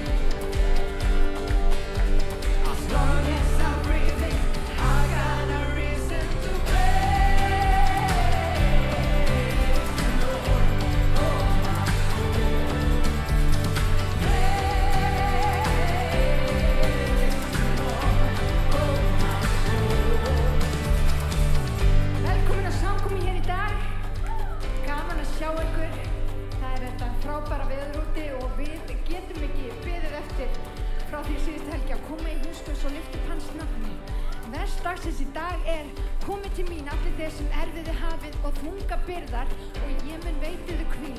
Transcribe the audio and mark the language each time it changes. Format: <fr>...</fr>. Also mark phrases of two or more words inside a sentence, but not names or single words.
<en>As long as I'm breathing, I got a reason to praise the Lord. Oh my soul, praise the Lord. Oh my soul.</en> <is>Velkomin að samkomu hér í dag. Gaman að sjá ykkur. Það er þetta frábæra veður úti og við getum ekki beðið eftir frá því síðustu helgi að koma í húsgaus og lyfta upp hans nafni. Vers dagsins í dag er: komið til mín allir þeir sem erfiði hafið og þunga byrðar og ég mun veita yður hvíld.</is>